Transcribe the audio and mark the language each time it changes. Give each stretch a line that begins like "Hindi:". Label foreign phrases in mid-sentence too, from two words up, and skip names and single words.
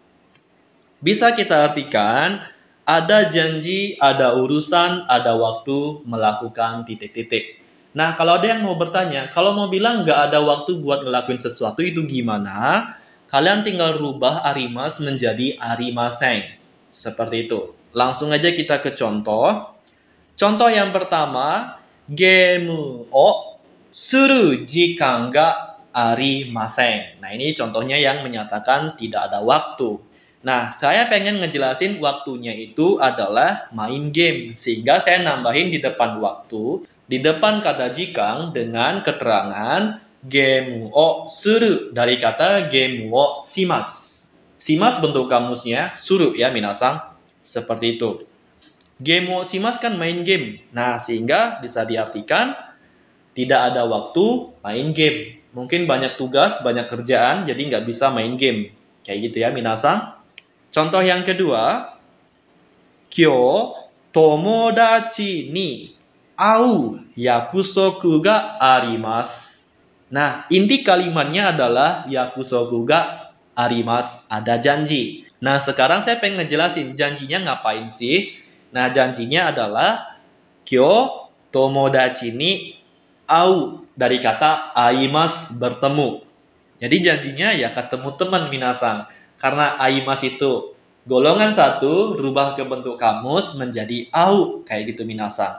Indonesian: Bisa kita artikan ada janji, ada urusan, ada waktu melakukan titik-titik. Nah, kalau ada yang mau bertanya, kalau mau bilang nggak ada waktu buat ngelakuin sesuatu itu gimana? Kalian tinggal rubah arimas menjadi arimaseng. Seperti itu. Langsung aja kita ke contoh. Contoh yang pertama,
Japanese: ゲームをする時間がありません.
Indonesian: Nah, ini contohnya yang menyatakan tidak ada waktu. Nah, saya pengen ngejelasin waktunya itu adalah main game. Sehingga saya nambahin di depan waktu, di depan kata jikang dengan keterangan
Japanese: ゲームをする
Indonesian: dari kata
Japanese: ゲームをします.
Indonesian: Shimasu bentuk kamusnya suru ya minasang. Seperti itu.
Japanese: ゲームをします
Indonesian: kan main game. Nah, sehingga bisa diartikan tidak ada waktu main game. Mungkin banyak tugas, banyak kerjaan, jadi nggak bisa main game. Kayak gitu ya minasang. Contoh yang kedua,
Japanese: 今日友達に会う約束があります.
Indonesian: Nah, inti kalimatnya adalah
Japanese: 約束があります,
Indonesian: ada janji. Nah, sekarang saya pengen ngejelasin janjinya ngapain sih? Nah, janjinya adalah
Japanese: 今日友達に会う
Indonesian: dari kata aimas bertemu. Jadi janjinya ya ketemu teman minasang. Karena aimas itu golongan satu rubah ke bentuk kamus menjadi au kayak gitu minasang.